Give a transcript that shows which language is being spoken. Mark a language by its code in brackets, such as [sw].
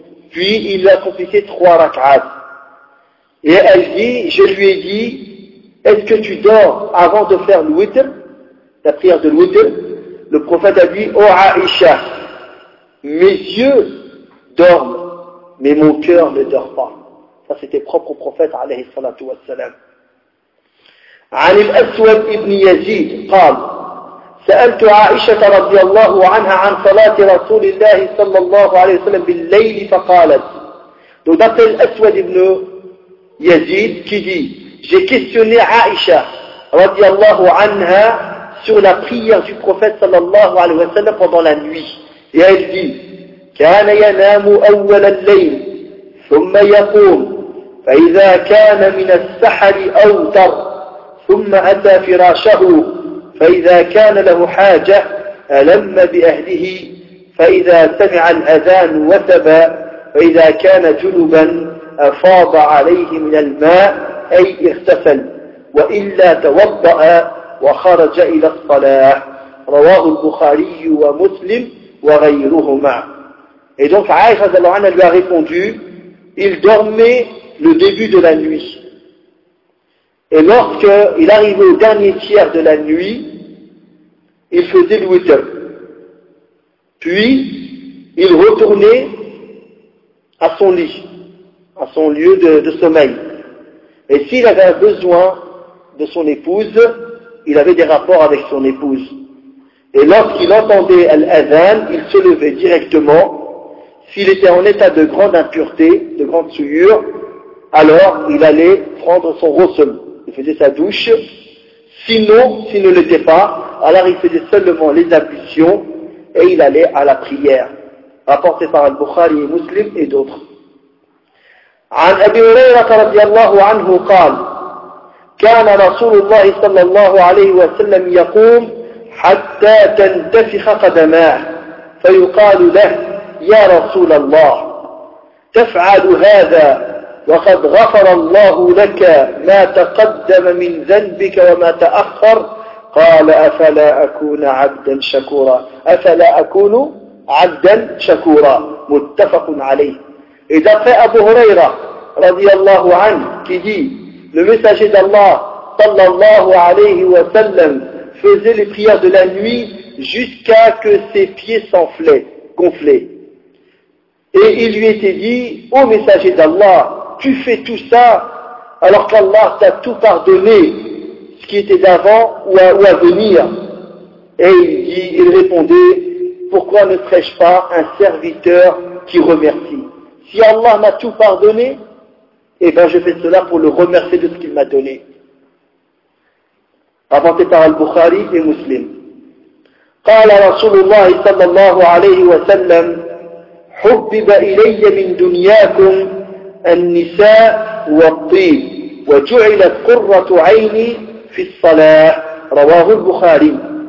[fr] Puis il accomplissait 3 raka'as. Et elle dit, je lui ai dit, est-ce que tu dors avant de faire le witr, la prière de witr? Le prophète a dit, oh Aïcha, mes yeux dorment, mais mon cœur ne dort pas. Ça c'était propre au prophète, alayhi salatu wa salam. [ar] عن الأسود ابن يزيد قال سألت عائشة رضي الله عنها عن صلاة رسول الله صلى الله عليه وسلم بالليل فقالت [fr] donc d'après [ar] الأسود ابن يزيد [fr] qui dit j'ai questionné [ar] عائشة رضي الله عنها [fr] sur la prière du prophète [ar] صلى الله عليه وسلم [fr] pendant la nuit et elle dit [ar] كان ينام أول الليل ثم يقوم فإذا كان من السحر أوتر ثم أتى فراشه فإذا كان له حاجة ألم بأهله فإذا سمع الأذان وثب فإذا كان جنبا أفاض عليه من الماء أي اغتسل وإلا توضأ وخرج إلى الصلاة رواه البخاري ومسلم وغيرهما. [fr] Et donc Aïcha radhiyallahu anha lui a répondu, il dormait le début de la nuit. Et lorsqu'il arrivait au dernier tiers de la nuit, il faisait le witr. Puis, il retournait à son lit, à son lieu de sommeil. Et s'il avait besoin de son épouse, il avait des rapports avec son épouse. Et lorsqu'il entendait l'adhan, il se levait directement. S'il était en état de grande impureté, de grande souillure, alors il allait prendre son ghusl. Il faisait sa douche, sinon, s'il ne l'était pas, alors il faisait seulement les ablutions et il allait à la prière, rapporté par Al-Bukhari, Muslim et d'autres. [ar] عن أبي هريرة رضي الله عنه قال كان رسول الله صلى الله عليه وسلم يقوم حتى تنتفخ قدماه فيقال له يا رسول الله تفعل هذا وقد غفر الله لك ما تقدم من ذنبك وما تأخر قال أفلا أكون عبدا شكورا أفلا أكون عبدا شكورا متفق عليه. [fr] Et d'après Abu Huraira رضي الله عنه qui dit le messager d'Allah صلى الله عليه وسلم faisait les prières de la nuit jusqu'à que ses pieds s'enflaient, gonflaient. Et il lui était dit, ô messager d'Allah, tu fais tout ça alors qu'Allah t'a tout pardonné, ce qui était d'avant ou à venir. Et il répondait, pourquoi ne serais-je pas un serviteur qui remercie? Si Allah m'a tout pardonné, eh bien je fais cela pour le remercier de ce qu'il m'a donné. Rapporté par Al-Bukhari et Muslim. [ar] قال رسول الله صلى الله عليه وسلم حبب إلي من دنياكم النساء والطيب وجعلت قرة عيني في الصلاة رواه البخاري.